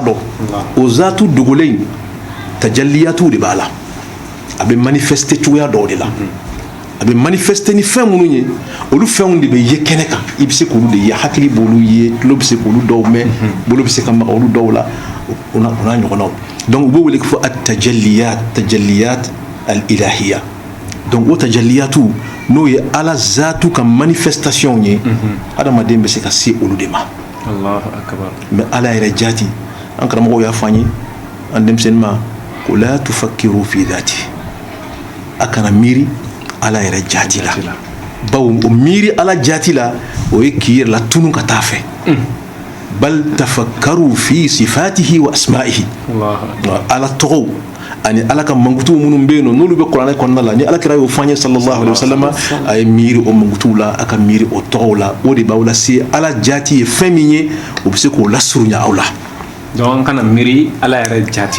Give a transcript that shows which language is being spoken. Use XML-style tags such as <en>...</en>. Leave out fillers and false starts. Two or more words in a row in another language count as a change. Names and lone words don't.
<bm>dɔn o zaatu dogolen tajalliyatu de b'a la a bɛ manifester cogoya dɔw de la a bɛ manifester ni fɛn minnu ye olu fɛnw de bɛ ye kɛnɛ kan i bɛ se k'olu de ye hakili b'olu ye tulo bɛ se k'olu dɔw mɛn bolo bɛ se ka maga olu dɔw la o n'a ɲɔgɔnnaw donc u b'o wele ko</bm> <ar>tajalliyat al-ilahiya</ar> <bm>donc o tajalliyatu n'o ye ala zaatu ka manifestation ye adamaden bɛ se ka se olu de ma</bm> <ar>Allahu akbar</ar> <bm>mais ala yɛrɛ jaati an karamɔgɔw y'a fɔ an ye an denmisɛnnin ma ko</bm> <ar>la tufakkiru fi dhati</ar> <bm>a kana miiri ala yɛrɛ jaati la bawo o miiri ala jaati la o ye k'i yɛrɛ la tunu ka taa fɛ</bm> <ar>bal tafakkaru fi sifatihi wa asma'ihi</ar> <bm>ala tɔgɔw ani ala ka mankutuw minnu bɛ yen nɔ n'olu bɛ kuranɛ kɔnɔna la ni alakira y'o fɔ an ye</bm> <ar>sallallahu alaihi wa sallam</ar> <bm>a ye miiri o mankutuw la a ka miiri o tɔgɔw la o de b'aw lase ala jaati ye fɛn min ye o bɛ se k'o lasurunya aw la donc kana miiri ala yɛrɛ jaati</bm>